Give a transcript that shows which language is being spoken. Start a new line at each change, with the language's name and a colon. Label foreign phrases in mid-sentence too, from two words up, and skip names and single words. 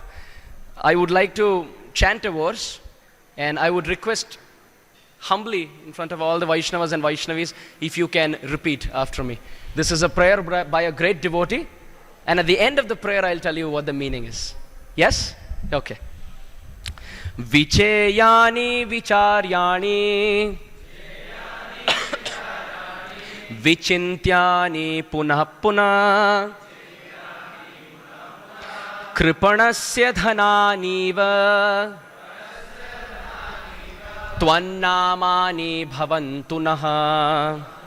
English: I would like to chant a verse, and I would request humbly in front of all the Vaishnavas and Vaishnavis if you can repeat after me. This is a prayer by a great devotee, and at the end of the prayer I'll tell you what the meaning is. Yes? Okay.
Sanskrit: Vicheyani vicharyani vichintyani punah punah kripanasya dhananiva tvannamani bhavantu naha.